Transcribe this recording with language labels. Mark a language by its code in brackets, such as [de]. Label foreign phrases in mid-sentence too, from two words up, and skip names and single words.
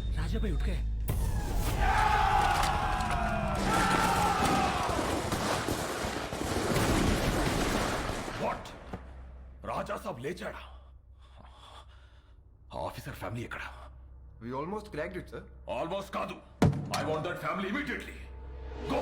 [hi] राजा भाई उठ गए। [te] వాట్ రాజా సాబ్ లేచాడా? [en] officer family [te] ఎక్కడ? [en] We almost cracked it sir. [te] ఆల్మోస్ట్ కాదు, [en] I want that family immediately. Go